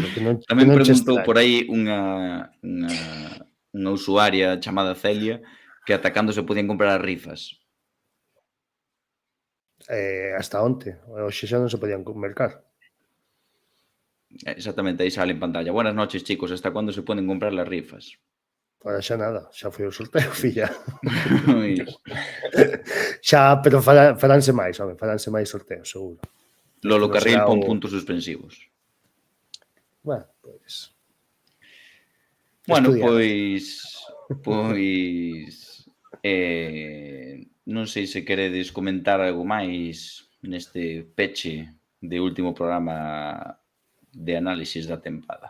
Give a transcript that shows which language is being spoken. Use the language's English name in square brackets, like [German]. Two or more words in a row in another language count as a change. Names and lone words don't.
[Galician] Tamén preguntou por aí unha usuaria chamada Celia que ata cando se podían comprar as rifas. Hasta onte. Hoxe xa non se podían mercar. Exactamente, aí sale en pantalla. [Spanish] Buenas noches, chicos. ¿Hasta cuándo se pueden comprar las rifas? [Galician] Ahora xa nada, xa foi o sorteo, filla. Xa, pero faránse máis sorteos, seguro. Lolo Carril pon puntos suspensivos. Bueno, pois... Bueno, pois non sei se queredes comentar algo máis neste peche de último programa de análisis da tempada.